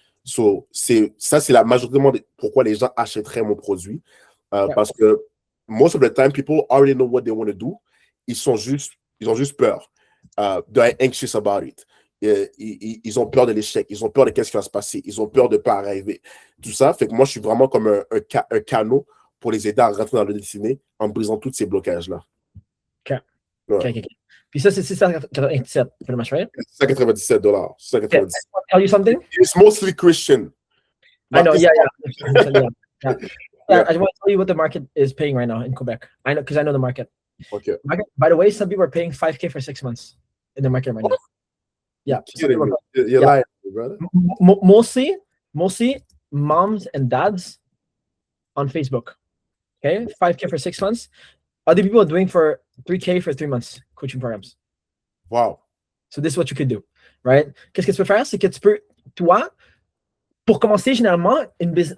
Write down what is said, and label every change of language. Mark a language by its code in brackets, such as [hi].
[fr] So, c'est la majorité de pourquoi les gens achèteraient mon produit. Parce que [en] most of the time, people already know what they want to do. [fr] Ils ont juste peur. [en] They're anxious about it. [fr] Ils ont peur de l'échec. Ils ont peur de qu'est-ce qui va se passer. Ils ont peur de ne pas arriver. Tout ça fait que moi, je suis vraiment comme un canot pour les aider à rentrer dans leur destinée en brisant tous ces blocages-là. OK. Ouais. OK. Puis ça, c'est 697, [en] pretty much, right? $697. $697. Tell you something? It's mostly Christian. I know, yeah. I want to tell you what the market is paying right now in Quebec. I know, because I know the market. Okay. By the way, some people are paying $5,000 for 6 months in the market right now. Yeah. You're lying, brother. Mostly moms and dads on Facebook. Okay, $5,000 for 6 months. Other people are doing for $3,000 for 3 months coaching programs. Wow. So this is what you could do, right? [fr] Qu'est-ce que tu peux faire, c'est que tu peux, toi, pour commencer généralement une business.